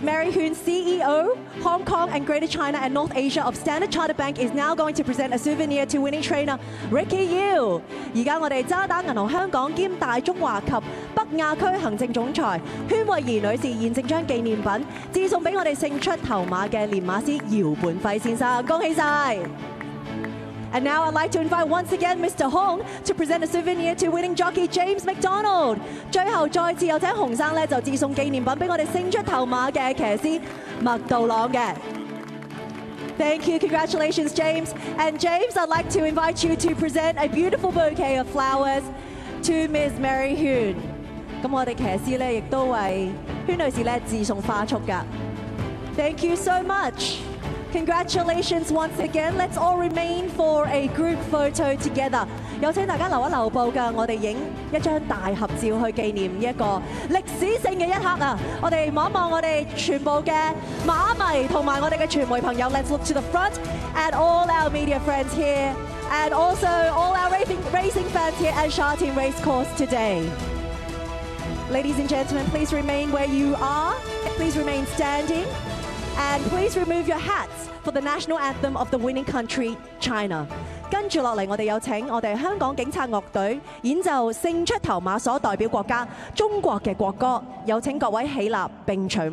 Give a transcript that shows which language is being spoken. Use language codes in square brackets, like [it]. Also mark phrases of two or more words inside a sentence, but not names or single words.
[en] Mary Hoon, CEO, Hong Kong and Greater China and North Asia of Standard Chartered Bank, is now going to present a souvenir to winning trainer Ricky Yiu。 [yue] 而家我哋渣打銀行香港兼大中華及北亞區行政總裁禤惠儀女士現正將紀念品致送俾我哋勝出頭馬嘅練馬師姚本輝先生，恭喜晒！ [en] And now I'd like to invite once again Mr. Hong to present a souvenir to winning jockey James McDonald。 [yue] 最後再次有請洪生咧就致送紀念品俾我哋勝出頭馬嘅騎師麥道朗嘅。 [en] Thank you, congratulations, James. And James, I'd like to invite you to present a beautiful bouquet of flowers to Ms. Mary Hoon。 [yue] 咁我哋騎師咧亦都為禤女士咧致送花束㗎。 [en] Thank you so much. Congratulations once again. Let's all remain for a group photo together. [yue] 有請大家留一留步㗎，我哋影一張大合照去紀念一個歷史性嘅一刻啊！我哋望一望我哋全部嘅馬迷同埋我哋嘅傳媒朋友。 [en] Let's look to the front at all our media friends here, and also all our racing fans here at Sha Tin Racecourse today. Ladies and gentlemen, please remain where you are. Please remain standing. And please remove your hats for the national anthem of the winning country, China。 [yue] 跟住落嚟，我哋有請我哋香港警察樂隊演奏勝出頭馬所代表國家中國嘅國歌，有請各位起立並隨